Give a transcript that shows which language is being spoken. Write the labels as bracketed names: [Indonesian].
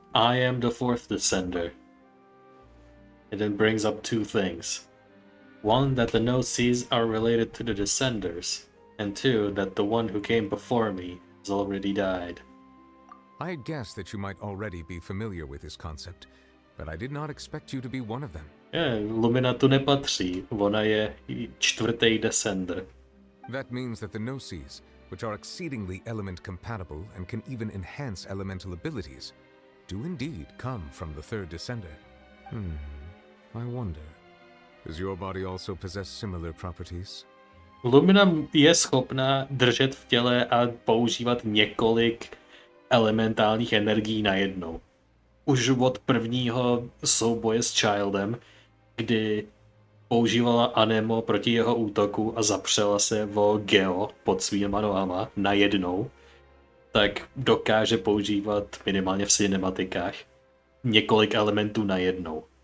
[English] I am the fourth Descender. It then brings up two things. One, that the Gnosis are related to the Descenders. And two, that the one who came before me has already died. I guessed that you might already be familiar with this concept, but I did not expect you to be one of them. [Czech] Lumina tu nepatří, ona je čtvrtý Descender. [English] That means that the Gnosis, which are exceedingly element compatible and can even enhance elemental abilities, do indeed come from the third Descender. I wonder, does your body also possess similar properties? [Czech] Lumina je schopná držet v těle a používat několik elementálních energií najednou. Už od prvního souboje s Childem, kdy používala Anemo proti jeho útoku a zapřela se o Geo pod svýma nohama najednou, tak dokáže používat minimálně v cinematikách několik elementů najednou.